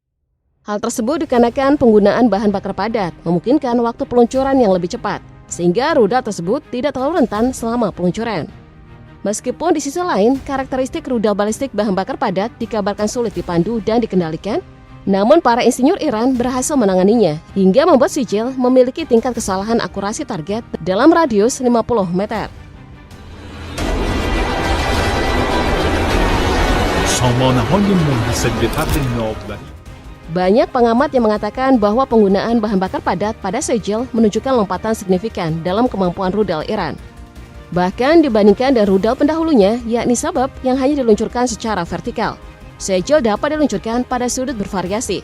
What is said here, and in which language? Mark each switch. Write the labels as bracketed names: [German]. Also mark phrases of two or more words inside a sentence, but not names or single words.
[Indonesian] Hal tersebut dikarenakan penggunaan bahan bakar padat memungkinkan waktu peluncuran yang lebih cepat, sehingga rudal tersebut tidak terlalu rentan selama peluncuran. Meskipun di sisi lain, karakteristik rudal balistik bahan bakar padat dikabarkan sulit dipandu dan dikendalikan, namun para insinyur Iran berhasil menanganinya hingga membuat Sijil memiliki tingkat kesalahan akurasi target dalam radius 50 meter. [Persian] سامانه‌های منحصر به فرد ناوبری [Indonesian] Banyak pengamat yang mengatakan bahwa penggunaan bahan bakar padat pada Sijil menunjukkan lompatan signifikan dalam kemampuan rudal Iran. Bahkan dibandingkan dengan rudal pendahulunya, yakni Sabab yang hanya diluncurkan secara vertikal, Sijil dapat diluncurkan pada sudut bervariasi.